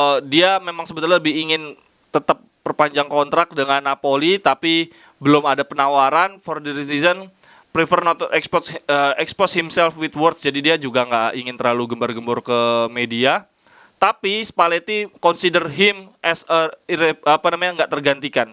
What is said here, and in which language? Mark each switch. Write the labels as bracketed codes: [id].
[id] Dia memang sebetulnya lebih ingin tetap perpanjang kontrak dengan Napoli, tapi belum ada penawaran. [en] For the reason prefer not to expose himself with words. [id] Jadi dia juga nggak ingin terlalu gembar-gembor ke media. Tapi Spalletti [en] consider him as [id] nggak tergantikan.